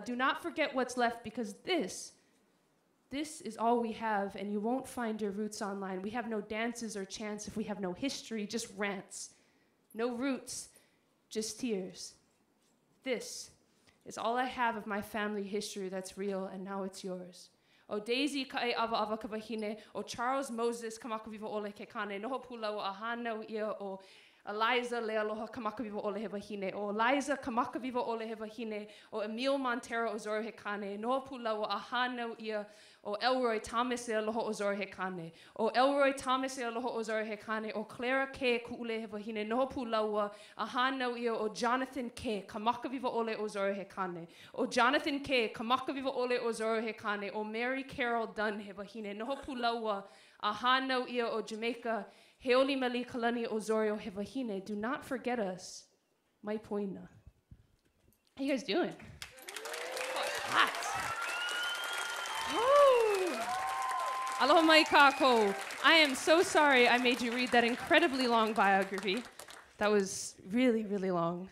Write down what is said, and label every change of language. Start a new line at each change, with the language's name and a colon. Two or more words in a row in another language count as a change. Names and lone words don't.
English: Do not forget what's left, because this is all we have, and you won't find your roots online. We have no dances or chants if we have no history, just rants. No roots, just tears. This is all I have of my family history that's real, and now it's yours.
Hawaiian: O Daisy kae ava ava ka wahine, o Charles Moses kamaka viva ole ke kane, noho pula o ahana ia o Eliza Lealoha kamaka viva ole he wahine, o Eliza kamaka viva ole he wahine, o Emil Montero Osorio he kane, noho pula o ahana ia o Elroy Thomas e aloha Osorio he kane, o Elroy Thomas e aloha Osorio he kane, o Clara K kuule he wahine, noho pula ahana ia o Jonathan K kamaka viva ole Osorio he kane, o Jonathan K kamaka viva ole Osorio he kane, o Mary Carol Dunn he wahine, noho pula ahana ia o Jamaica, Heoli Meli Kalani Osorio he wahine.
English: Do not forget us,
Hawaiian: mai poina.
English: How you guys doing? Oh, it's hot.
Hawaiian: Aloha mai kako.
English: I am so sorry I made you read that incredibly long biography. That was really, really long.